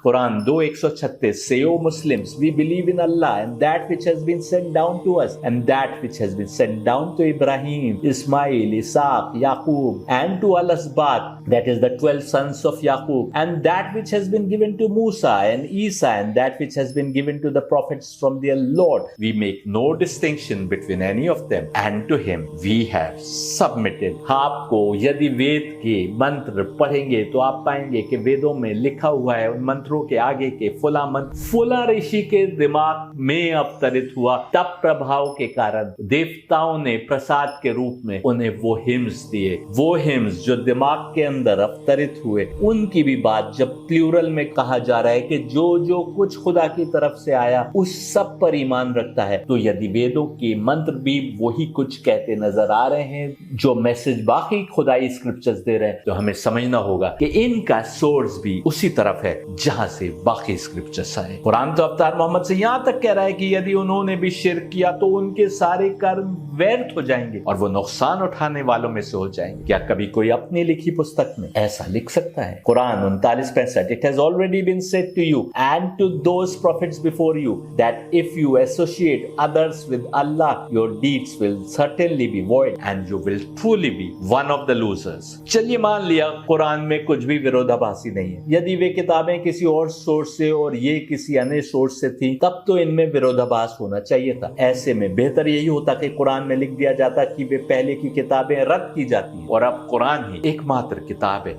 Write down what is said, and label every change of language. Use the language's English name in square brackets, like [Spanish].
[Hindi] कुरान 2:136 से [English] O Muslims we believe in Allah and that which has been sent down to us and that which has been sent down to Ibrahim, Ismail, Isaac, Yaqub and to al asbat, that is the 12 sons of Yaqub, and that which has been given to Musa and Isa and that which has been given to the prophets from their Lord. We make no distinction between any of them and to him we have submitted. [Hindi] आपको यदि वेद के मंत्र पढ़ेंगे तो आप पाएंगे कि वेदों में लिखा हुआ है उन मंत्रों के आगे के फुला मंत्र फुला ऋषि के दिमाग में अवतरित हुआ, तब प्रभाव के कारण देवताओं ने प्रसाद के रूप में उन्हें वो हिम्स दिए। वो हिम्स जो दिमाग के अंदर अवतरित हुए, उनकी भी बात जब प्लूरल में कहा जा रहा है कि जो जो कुछ खुदा की तरफ से आया उस सब पर ईमान रखता है, तो यदि वेदों के मंत्र भी वही कुछ कहते नजर आ रहे हैं जो मैसेज बाकी खुदाई स्क्रिप्चर्स दे रहे हैं, तो हमें समझना होगा कि इनका सोर्स भी उसी तरफ है जहां से बाकी स्क्रिप्चर्स आए। कुरान तो अवतार मोहम्मद से यहां तक कह रहा है कि यदि उन्होंने भी शिर्क किया तो उनके सारे कर्म व्यर्थ हो जाएंगे और वो नुकसान उठाने वालों में से हो जाएंगे। क्या कभी कोई अपनी लिखी पुस्तक में ऐसा लिख सकता है? [English] Quran 39:65 It has already been said to you and to those prophets before you that if you associate others with Allah your deeds will certainly be void and you will truly be one of the losers। [Hindi] चलिए मान लिया कुरान में कुछ भी विरोधाभासी नहीं है। यदि वे किताबें किसी और सोर्स से और ये किसी अन्य सोर्स से थी तब तो इनमें विरोधाभास होना चाहिए था। ऐसे में बेहतर यही होता कि कुरान में लिख दिया जाता कि वे पहले की किताबें रद्द की जाती और अब कुरान ही एकमात्र किताब है।